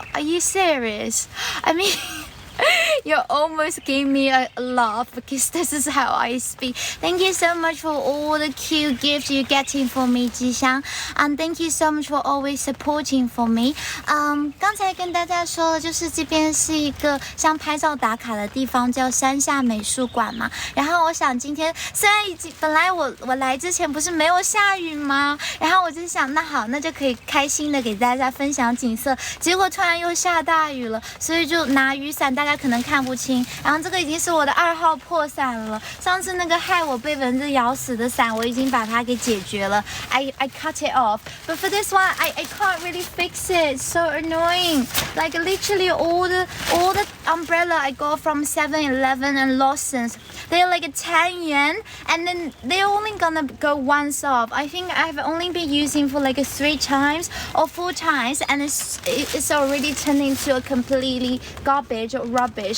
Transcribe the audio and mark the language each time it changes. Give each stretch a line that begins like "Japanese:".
English: Are you serious? I mean you almost gave me a laugh because this is how I speak. Thank you so much for all the cute gifts you're getting for me, Jixiang. And thank you so much for always supporting for me.
Chinese: 刚才跟大家说了，就是这边是一个像拍照打卡的地方，叫山下美术馆嘛。然后我想今天虽然本来我来之前不是没有下雨吗？然后我就想，那好，那就可以开心的给大家分享景色。结果突然又下大雨了，所以就拿雨伞，大家可能看不清。然后这个已经是我的2号破伞了，上次那个害我被蚊子咬死的伞，我已经把它给解决了。
English: I cut it off, but for this one, I can't really fix it. It's so annoying. Like literally all the umbrella I got from 7-Eleven and Lawson's, they're like 10 yuan, and then they're only gonna go once off. I think I've only been using for like 3 times or 4 times, and it's already turned into a completely garbage or rubbish.